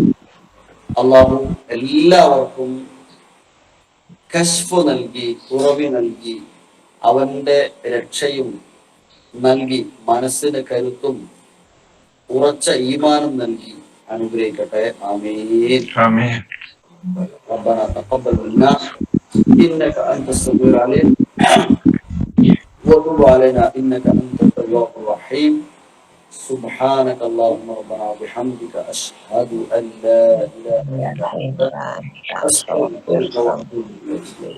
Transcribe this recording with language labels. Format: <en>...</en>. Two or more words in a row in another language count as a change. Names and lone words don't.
<ml>അള്ളാഹു എല്ലാവർക്കും കശ്ഫ് നൽകി, കുറവി നൽകി, അവന്റെ രക്ഷയും നൽകി, മനസ്സിന് കരുത്തും ഉറച്ച ഈമാനും നൽകി അനുഗ്രഹിക്കട്ടെ. ആമീൻ.</ml> <ar>ربنا تقبل منا انك انت السميع العليم وتب علينا انك انت التواب الرحيم. سبحانك اللهم ربنا وبحمدك اشهد ان لا اله الا انت استغفرك واتوب اليك.</ar>